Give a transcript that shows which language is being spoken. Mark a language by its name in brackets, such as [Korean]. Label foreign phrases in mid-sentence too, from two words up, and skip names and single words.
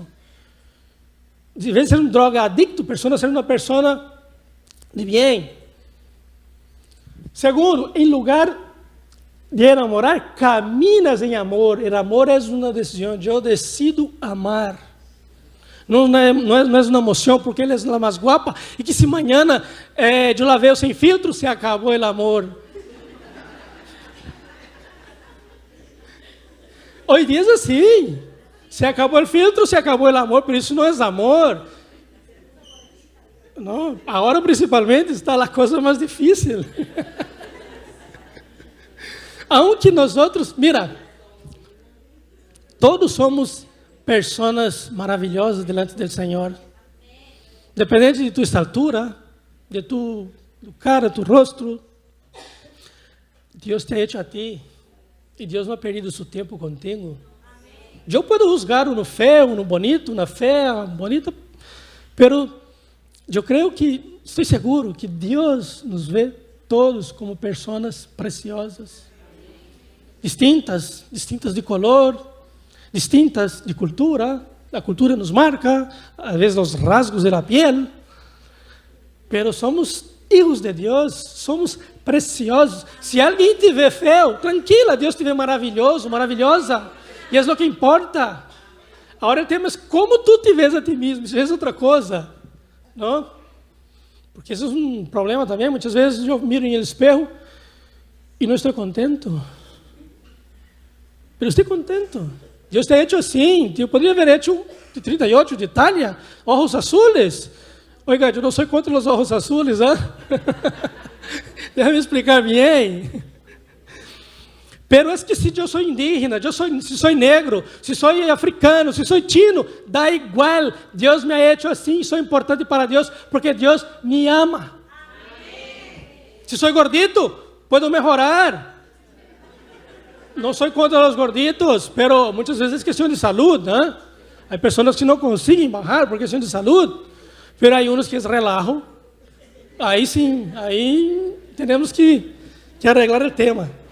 [Portuguese] Em vez de ser um drogadicto, ser uma pessoa de bem. Segundo, em lugar de enamorar, caminas em amor. O amor é uma decisão. Eu decido amar. Não é uma emoção porque ele é a mais guapa e que se amanhã eu [Spanish] la veo [Portuguese] sem filtro, se acabou o amor. Hoje dia é assim. Se acabou o filtro, se acabou o amor, por isso não é amor. Não, agora principalmente está a coisa mais difícil. [Spanish] Aunque nós outros, mira, [Portuguese] todos somos pessoas maravilhosas delante do Senhor. Dependente de tua estatura, de [Spanish] tu cara, [Portuguese] tu rosto, Deus [Spanish] te ha hecho a ti. [Portuguese] E Deus não [Spanish] ha perdido [Portuguese] seu tempo contigo. Eu posso juzgar um feio, um bonito, uma feia, bonita, pero eu creio que, estou seguro que Deus nos vê todos como pessoas preciosas, distintas de color, distintas de cultura. A cultura nos marca, às vezes os rasgos da piel, [Spanish] pero somos hijos de [Portuguese] Deus, somos preciosos. Se alguém te vê feio, tranquila, Deus te vê maravilhoso, maravilhosa, e é o que importa. Agora o tema é como tu te vês a ti mesmo, se vês outra coisa, não? Porque isso é um problema também. Muitas vezes eu miro em espelho e não estou contento, pero estou contento. Deus te [Spanish] ha hecho [Portuguese] assim. Eu poderia haver hecho de 38, de Itália, [Spanish] ojos azules. Oiga, [Portuguese] eu não sou contra os [Spanish] ojos azules, [Portuguese] ¿eh? Déjame explicar bem. [Spanish] Pero es que [Portuguese] se eu sou indígena, se sou negro, se sou africano, se sou chino, dá igual. Deus [Spanish] me ha hecho [Portuguese] assim, sou importante para Deus, porque Deus me ama. Se sou gordito, puedo melhorar. Não sou contra os gorditos, pero muitas vezes é questão de saúde, né? Há pessoas que não conseguem bajar por questão de saúde, pero há uns que é relajo. Aí sim, aí temos que arreglar o tema.